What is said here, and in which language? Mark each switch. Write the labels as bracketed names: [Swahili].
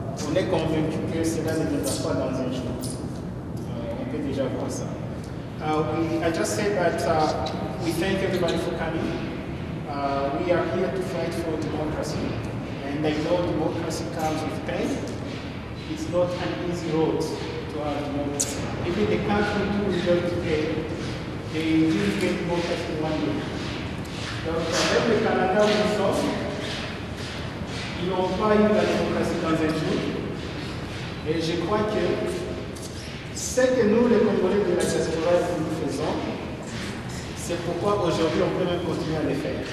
[French] On est convaincu que cela ne viendra pas dans un jour. On peut déjà voir ça. [English] I just said that we thank everybody for coming. We are here to fight for democracy. And I know democracy comes with pain. It's not an easy road to have democracy. Even the country we enjoy today, they didn't get democracy in 1 year. [French] Donc, avec le Canada où nous sommes, ils n'ont pas eu la démocratie dans un jour. Et je crois que ce que nous, les Congolais de la diaspora, nous faisons, c'est pourquoi aujourd'hui on peut même continuer à le faire.